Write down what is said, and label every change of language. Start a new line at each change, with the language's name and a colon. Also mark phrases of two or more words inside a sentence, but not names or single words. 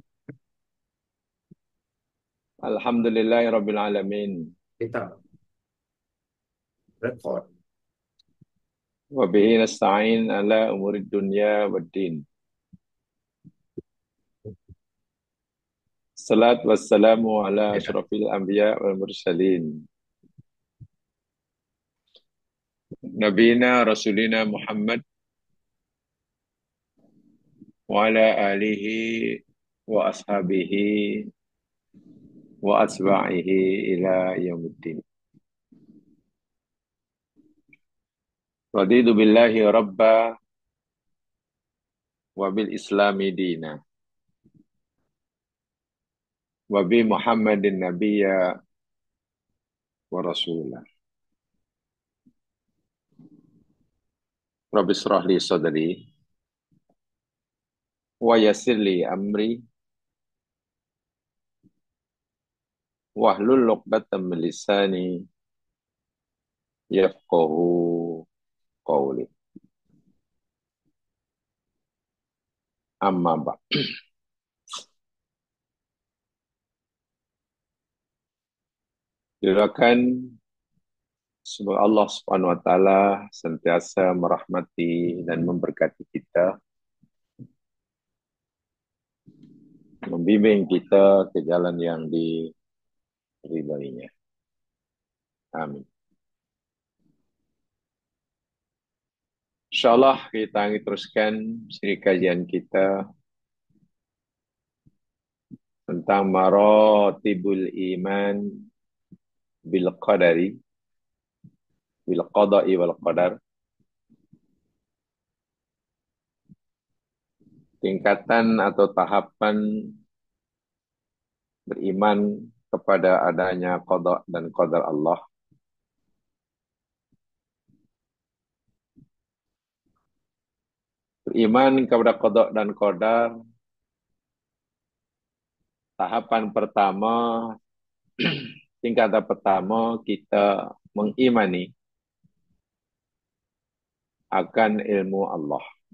Arabic: الحمد لله رب العالمين.
Malay: bita, rekod.
Arabic: وبه نستعين على أمور الدنيا والدين. الصلاة والسلام على Bita. أشرف الأنبياء والمرسلين نبينا رسولنا محمد وعلى آله وأصحابه وأتباعه إلى يوم الدين. رضيت بالله ربا وبالإسلام دينا. وبمحمد نبيا ورسولا. رب اشرح لي صدري ويسر لي أمري واحلل عقدة من لساني يفقهوا قولي. أما بعد'.
Malay: Silakan semoga Allah
Arabic: سبحانه وتعالى
Malay: sentiasa merahmati dan memberkati kita, membimbing kita ke jalan yang diridainya. Amin. Insyaallah kita akan teruskan siri kajian kita tentang
Arabic: مراتب الإيمان بالقدر بالقضاء والقدر.
Malay: Tingkatan atau tahapan beriman kepada adanya qada dan qadar Allah. Beriman kepada qada dan qadar, tahapan pertama, tingkatan pertama kita mengimani akan ilmu Allah.